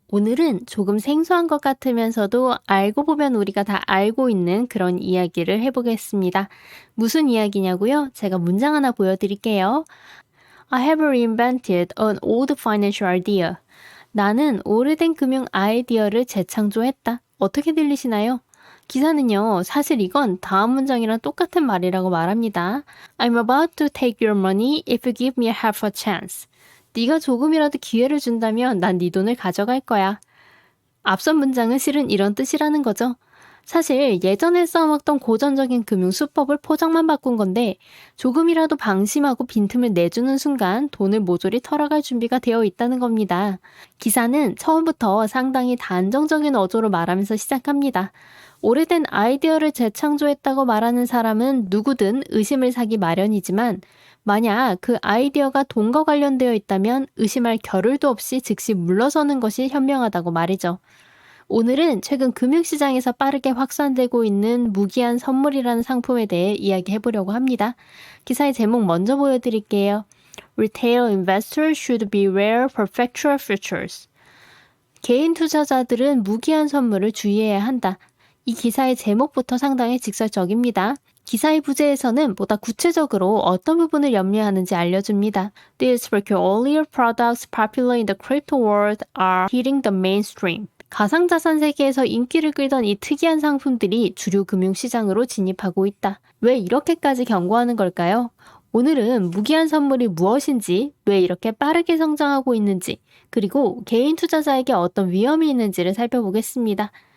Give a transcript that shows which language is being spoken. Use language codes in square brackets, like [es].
[ko] 오늘은 조금 생소한 것 같으면서도 알고 보면 우리가 다 알고 있는 그런 이야기를 해보겠습니다. 무슨 이야기냐고요? 제가 문장 하나 보여드릴게요. [en] I have reinvented an old financial idea. [ko] 나는 오래된 금융 아이디어를 재창조했다. 어떻게 들리시나요? 기사는요, 사실 이건 다음 문장이랑 똑같은 말이라고 말합니다. [en] I'm about to take your money if you give me half a chance. [ko] 네가 조금이라도 기회를 준다면 난 네 돈을 가져갈 거야. 앞선 문장은 실은 이런 뜻이라는 거죠. 사실 예전에 써먹던 고전적인 금융 수법을 포장만 바꾼 건데 조금이라도 방심하고 빈틈을 내주는 순간 돈을 모조리 털어갈 준비가 되어 있다는 겁니다. 기사는 처음부터 상당히 단정적인 어조로 말하면서 시작합니다. 오래된 아이디어를 재창조했다고 말하는 사람은 누구든 의심을 사기 마련이지만 만약 그 아이디어가 돈과 관련되어 있다면 의심할 겨를도 없이 즉시 물러서는 것이 현명하다고 말이죠. 오늘은 최근 금융시장에서 빠르게 확산되고 있는 무기한 선물이라는 상품에 대해 이야기해보려고 합니다. 기사의 제목 먼저 보여드릴게요. [en] Retail investors should beware perpetual futures. [ko] 개인 투자자들은 무기한 선물을 주의해야 한다. 이 기사의 제목부터 상당히 직설적입니다. 기사의 부제에서는 보다 구체적으로 어떤 부분을 염려하는지 알려줍니다. [en] These peculiar products popular in the crypto world are hitting the mainstream. [ko] 가상자산 세계에서 인기를 끌던 이 특이한 상품들이 주류 금융시장으로 진입하고 있다. 왜 이렇게까지 경고하는 걸까요? 오늘은 무기한 선물이 무엇인지, 왜 이렇게 빠르게 성장하고 있는지, 그리고 개인 투자자에게 어떤 위험이 있는지를 살펴보겠습니다.